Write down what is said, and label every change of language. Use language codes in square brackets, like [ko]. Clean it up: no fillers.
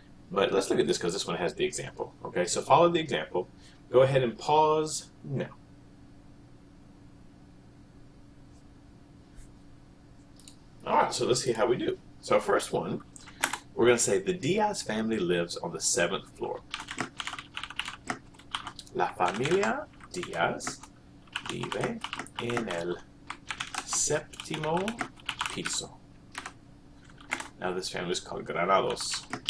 [en] But let's look at this because this one has the example. Okay, so follow the example. Go ahead and pause now. All right, so let's see how we do. So first one, we're going to say the Diaz family lives on the 7th floor. [es] La familia Diaz vive en el séptimo piso. [en] Now this family is called Granados.